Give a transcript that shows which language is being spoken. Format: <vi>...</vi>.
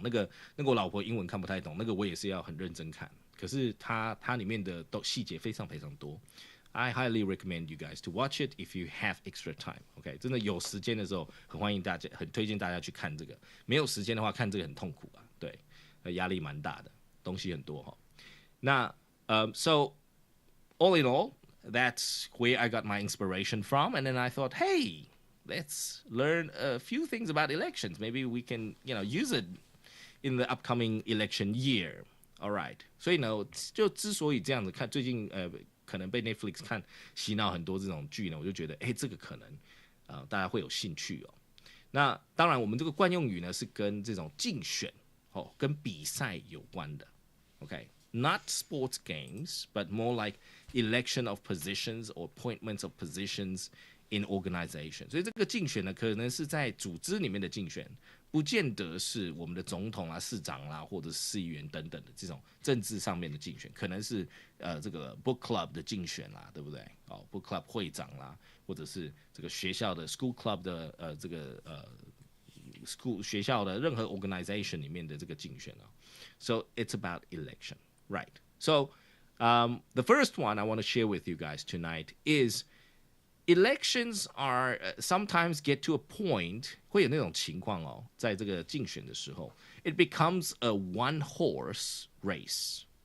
<zh>那个我老婆英文看不太懂，那个我也是要很认真看。可是它里面的细节非常非常多。</zh> <en>I highly recommend you guys to watch it if you have extra time.</en> <zh>OK， 真的有时间的时候，很欢迎大家，很推荐大家去看这个。没有时间的话，看这个很痛苦啊，对，压力蛮大的，东西很多那</zh> <en>so all in all, that's where I got my inspiration from, and then I thought, hey, let's learn a few things about elections. Maybe we can, use it in the upcoming election year. All right.</en> <zh>所以呢，就之所以这样子看，最近可能被 Netflix 看洗脑很多这种剧呢，我就觉得，这个可能大家会有兴趣那当然，我们这个惯用语呢是跟这种竞选跟比赛有关的 ，OK，</zh> <en>not sports games, but more like election of positions or appointments of positions in organization.</en> <zh>所以这个竞选呢，可能是在组织里面的竞选，不见得是我们的总统啦、市长啦，或者是市议员等等的这种政治上面的竞选，可能是这个 book club 的竞选啦，对不对？book club 会长啦，或者是这个学校的 school club 的这个school 学校的任何 organization 里面的这个竞选</zh> <en>So it's about election, right? So the first one I want to share with you guys tonight is elections are sometimes get to a point</en> <zh>会有那种情况在这个竞选的时候</zh> <en>it becomes a one horse race.</en>